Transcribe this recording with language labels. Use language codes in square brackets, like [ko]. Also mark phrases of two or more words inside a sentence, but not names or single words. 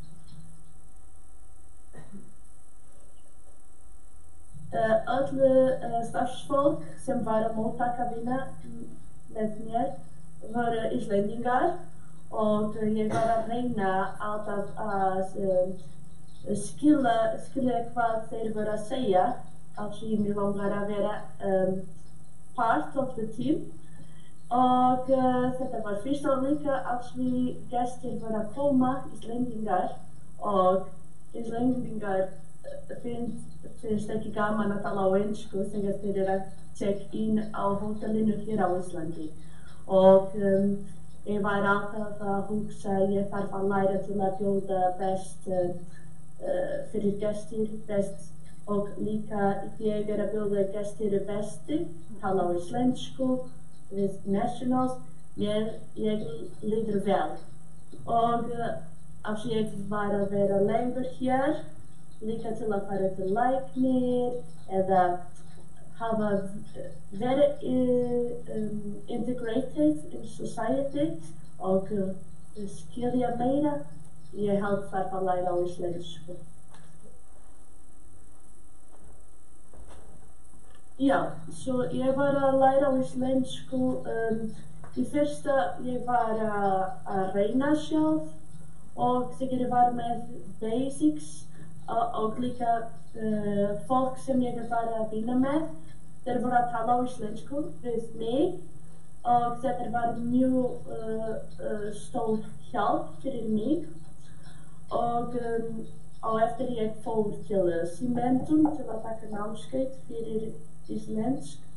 [is] Öll starfsfólk sem var að móttaka vinna með mér voru Íslendingar og ég var að reyna alltaf að skilja hvað þeir voru að segja af því mig langar að vera [en] part of the team [is] og þetta var fyrst og líka af því gestir voru að koma Íslendingar og Íslendingar finnst ekki gaman að tala á ensku þegar þeir að [en] check in [is] á hótelinu hér á Íslandi og ég var alltaf að hugsa ég þarf að læra til að bjóða best fyrir gestir best og líka ég að bjóða gestir besti tala á íslensku við nationals ég líður vel og af því ég var að vera lengur hér líka til að fara til læknir eða hafa verið [en] integrated in society [is] og skilja meira. Ég held þarf að læra á íslensku. Já, svo ég var að læra á íslensku. Í fyrsta ég var að reyna sjálf og þegar ég var með basics og líka fólk sem ég var að vinna með þeir voru að tala á íslensku við mig og þetta var mjög stór hjálp fyrir mig og eftir ég fór til Símentum til að taka námskeið fyrir íslensk